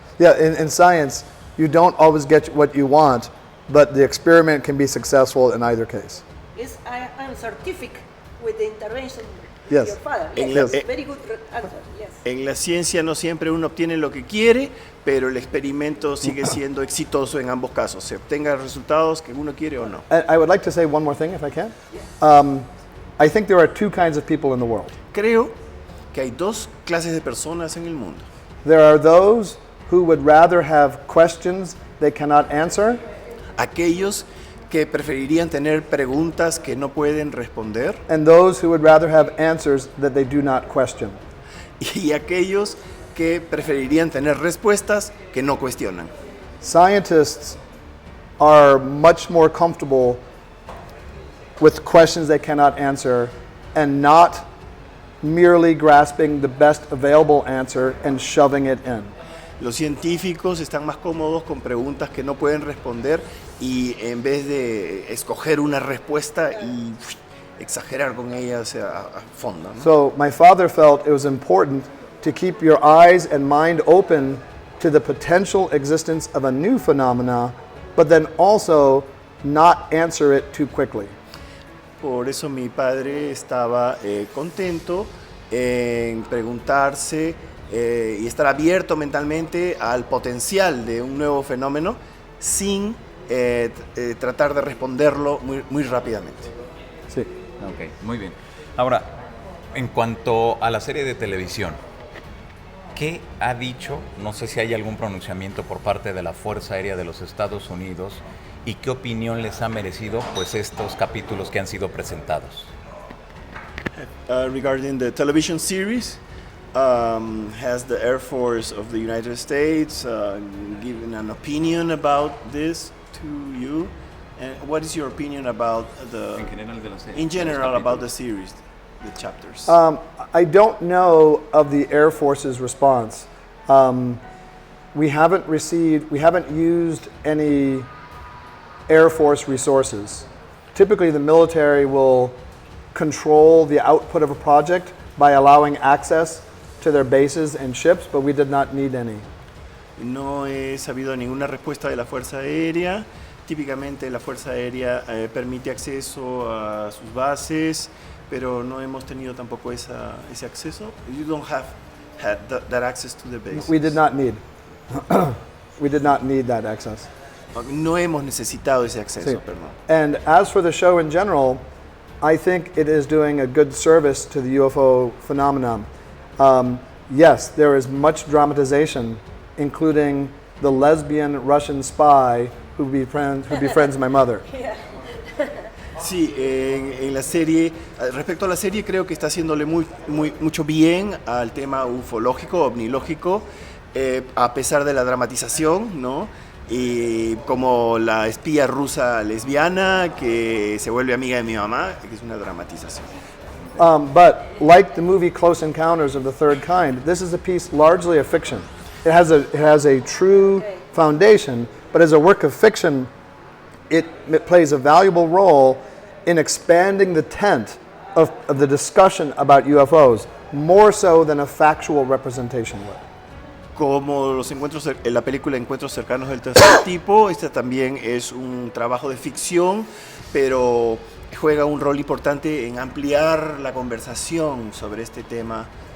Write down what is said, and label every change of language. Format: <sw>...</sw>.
<en>Yeah, in science, you don't always get what you want, but the experiment can be successful in either case. I'm certificate with the intervention Yes. of your father.</en> <es>En</es> <en>Yes,</en> <es>la-</es> <en>very good answer. Yes.</en> <es>En la ciencia no siempre uno obtiene lo que quiere, pero el experimento sigue siendo exitoso en ambos casos, se obtenga resultados que uno quiere o no.</es> <en>And I would like to say one more thing, if I can. I think there are two kinds of people in the world.</en> <es>Creo que hay dos clases de personas en el mundo.</es> <en>There are those who would rather have questions they cannot answer,</en> <es>Aquellos que preferirían tener preguntas que no pueden responder</es> <en>and those who would rather have answers that they do not question.</en> <es>y aquellos que preferirían tener respuestas que no cuestionan.</es> <en>Scientists are much more comfortable with questions they cannot answer and not merely grasping the best available answer and shoving it in.</en> <es>Los científicos están más cómodos con preguntas que no pueden responder y en vez de escoger una respuesta y exagerar con ellas a fondo, ¿no?</es> <en>So my father felt it was important to keep your eyes and mind open to the potential existence of a new phenomena, but then also not answer it too quickly.</en> <es>Por eso mi padre estaba contento en preguntarse y estar abierto mentalmente al potencial de un nuevo fenómeno sin tratar de responderlo muy rápidamente. Sí. Ok, muy bien. Ahora, en cuanto a la serie de televisión, ¿qué ha dicho? No sé si hay algún pronunciamiento por parte de la Fuerza Aérea de los Estados Unidos y qué opinión les ha merecido pues estos capítulos que han sido presentados.</es> <en>Regarding the television series, has the Air Force of the United States given an opinion about this to you? And what is your opinion about</en> <es>En general de la serie.</es> <en>in general</en> <es>Los</es> <en>about the</en> <es>capítulos.</es> <en>series, the chapters? I don't know of the Air Force's response. We haven't used any Air Force resources. Typically, the military will control the output of a project by allowing access to their bases and ships, but we did not need any.</en> <es>No he sabido ninguna respuesta de la Fuerza Aérea. Típicamente la Fuerza Aérea permite acceso a sus bases, pero no hemos tenido tampoco ese acceso.</es> <en>You don't have had that access to the bases. We did not need. We did not need that access.</en> <es>No hemos necesitado ese acceso, Sí. perdón.</es> <en>And as for the show in general, I think it is doing a good service to the UFO phenomenon. Yes, there is much dramatization, including the lesbian Russian spy who befriends my mother.</en> <es>Sí, en la serie, respecto a la serie, creo que está haciéndole mucho bien al tema ufológico, ovnilógico, a pesar de la dramatización, ¿no? Y como la espía rusa lesbiana que se vuelve amiga de mi mamá, que es una dramatización.</es> <en>But like the movie Close Encounters of the Third Kind, this is a piece largely of fiction. It has a true foundation, but as a work of fiction, it plays a valuable role in expanding the tent of the discussion about UFOs, more so than a factual representation would.</en> <es>Como los encuentros, en la película Encuentros cercanos del tercer tipo, esta también es un trabajo de ficción, pero juega un rol importante en ampliar la conversación sobre este tema.</es>